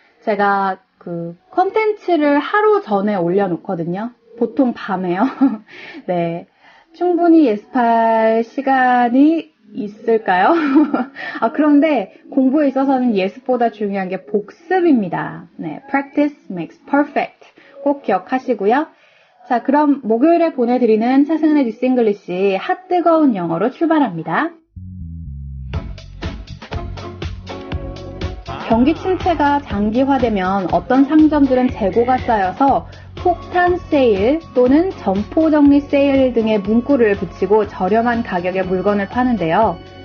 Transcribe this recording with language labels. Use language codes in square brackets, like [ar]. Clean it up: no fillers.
[ko] 제가 컨텐츠를 하루 전에 올려놓거든요. 보통 밤에요. 네, 충분히 예습할 시간이 있을까요? 그런데 공부에 있어서는 예습보다 중요한 게 복습입니다. [en] 네, practice makes perfect. [ko] 꼭 기억하시고요. 자, 그럼 목요일에 보내드리는 차승은의 뉴스 잉글리시 핫뜨거운 영어로 출발합니다. 경기 침체가 장기화되면 어떤 상점들은 재고가 쌓여서 폭탄 세일 또는 점포 정리 세일 등의 문구를 붙이고 저렴한 가격에 물건을 파는데요.